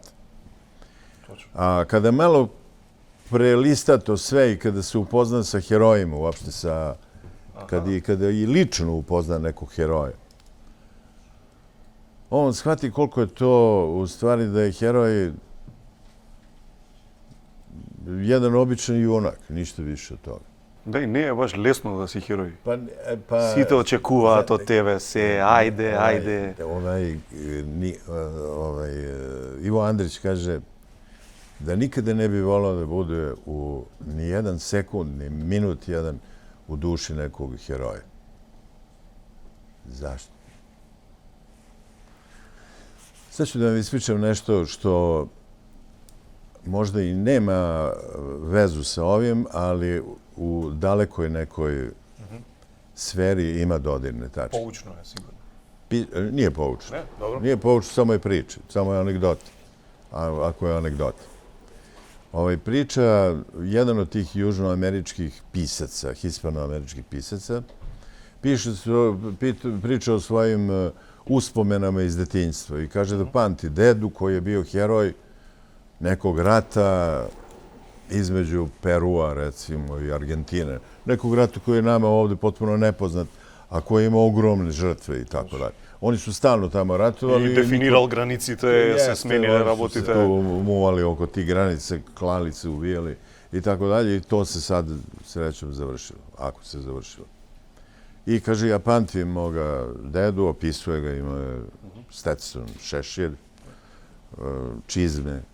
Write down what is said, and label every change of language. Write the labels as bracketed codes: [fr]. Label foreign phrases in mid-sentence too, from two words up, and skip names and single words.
[sr] A kada malo prelista to sve i kada se upozna sa herojima, uopšte kada i lično upozna nekog heroja, on shvati koliko je to u stvari da je heroj jedan običan junak, ništa više od toga. [mk] Да, и не е баш лесно да си херој. [sr] Pa [mk] Сите очекуваат од тебе се, ајде. [sr] Ivo Andrić kaže da nikada ne bi volao da bude u ni jedan sekund, ni minut jedan u duši nekog heroja. Zašto? Sad ću da vam ispričam nešto što možda i nema vezu sa ovim, ali u dalekoj nekoj sferi ima dodirne tačke. [mk] Поучно е, сигурно. [sr] Nije poučno. [mk] Не, добро. [sr] Nije poučno, samo je priča, samo je anegdota. Ako je anegdota. Priča, jedan od tih južnoameričkih pisaca, hispanoameričkih pisaca, priča o svojim uspomenama iz detinjstva i kaže da pamti dedu koji je bio heroj nekog rata između Perua, recimo, i Argentine. Nekog rata koji je nama ovde potpuno nepoznat, a koji ima ogromne žrtve i tako dalje. Oni su stalno tamo ratovali. [mk] И дефинирал границите, се смениле работите. [sr] Su se to muvali oko tih granice, klali se, uvijali i tako dalje. I to se sad srećom završilo, ako se završilo. I kaže, ja pamtim moga dedu, opisuje ga, ima Stetson, šešir, čizme.